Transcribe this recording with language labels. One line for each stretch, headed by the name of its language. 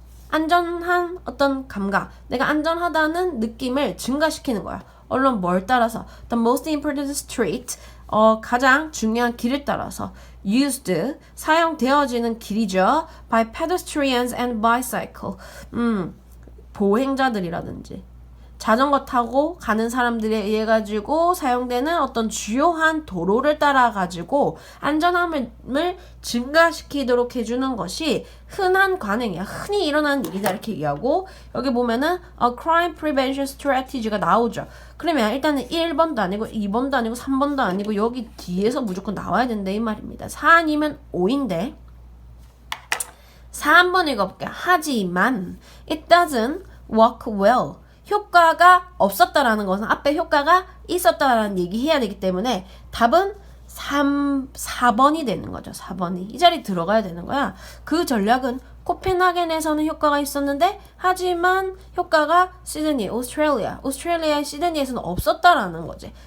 Korean: 안전한 어떤 감각, 내가 안전하다는 느낌을 증가시키는 거야. 물론 뭘 따라서?
English: The most important street,
Korean: 가장 중요한 길을 따라서 used, 사용되어지는 길이죠.
English: by pedestrians and bicycle.
Korean: 보행자들이라든지 자전거 타고 가는 사람들에 의해 가지고 사용되는 어떤 주요한 도로를 따라 가지고 안전함을 증가시키도록 해주는 것이 흔한 관행이야. 흔히 일어나는 일이다 이렇게 얘기하고 여기 보면은
English: crime prevention strategy
Korean: 가 나오죠. 그러면 일단은 1번도 아니고 2번도 아니고 3번도 아니고 여기 뒤에서 무조건 나와야 된다 이 말입니다. 4 아니면 5인데 4 한번 읽어볼게요. 하지만
English: it doesn't work well.
Korean: 효과가 없었다라는 것은 앞에 효과가 있었다라는 얘기해야 되기 때문에 답은 4번이 되는 거죠. 4번이. 이 자리에 들어가야 되는 거야. 그 전략은 코펜하겐에서는 효과가 있었는데 하지만 효과가 시드니, 오스트레일리아의 시드니에서는 없었다라는 거지.